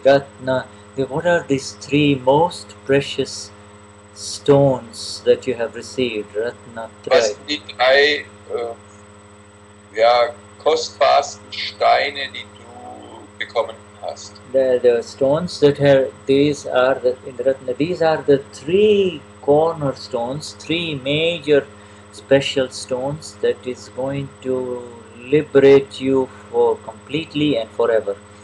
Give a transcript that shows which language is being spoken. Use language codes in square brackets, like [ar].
[en] Ratna, what are these 3 most precious stones that you have received? Ratna Traya. [de] Was sind die 3 kostbarsten Steine, die du bekommen hast? [en] The stones that these are the 3 cornerstones, 3 major special stones that is going to liberate you for completely and forever.